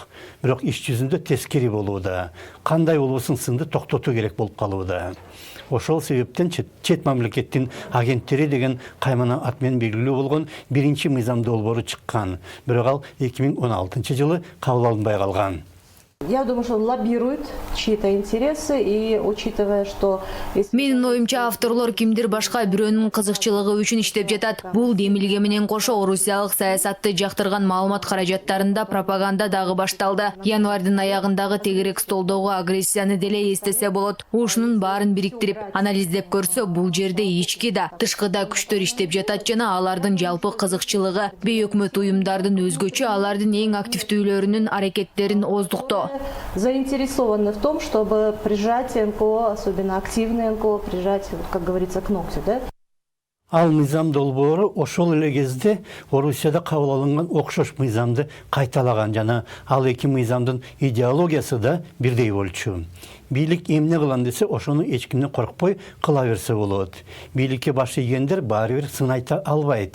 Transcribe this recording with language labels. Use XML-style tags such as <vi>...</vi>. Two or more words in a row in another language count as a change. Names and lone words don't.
<ky>Бирок иш жүзүндө тескери болууда. Кандай болбосун сынды токтотуу керек болуп калууда. Ошол себептен чет мамлекеттин агенттери деген каймана ат менен белгилүү болгон биринчи мыйзам долбоору чыккан. Бирок ал 2016-жылы кабыл алынбай калган.</ky> <ru>Я думаю, что он лоббирует чьи-то интересы, и учитывая, что...</ru> <ky>Менин оюмча авторлор кимдир башка бирөөнүн кызыкчылыгы үчүн иштеп жатат. Бул демилге менен кошо орусиялык саясатты жактырган маалымат каражаттарында пропаганда дагы башталды. Январдын аягындагы тегерек столдогу агрессияны деле эстесе болот. Ушунун баарын бириктирип, анализдеп көрсө, бул жерде ички да, тышкы да күчтөр иштеп жатат жана алардын жалпы кызыкчылыгы өкмөт уюмдардын өзгөчө алардын эң активдүүлөрүнүн аракеттерин оздуктоо.</ky> <ru>Заинтересованы в том, чтобы прижать НКО, особенно активные НКО, прижать, как говорится, к ногтю, да?</ru> <ky>Ал мыйзам долбоору ошол эле кезде Орусияда кабыл алынган окшош мыйзамды кайталаган жана ал эки мыйзамдын идеологиясы да бирдей болчу. Бийлик эмне кылам десе, ошону эч кимден коркпой кыла берсе болот. Бийликке баш ийгендер баары бир сын айта албайт.</ky>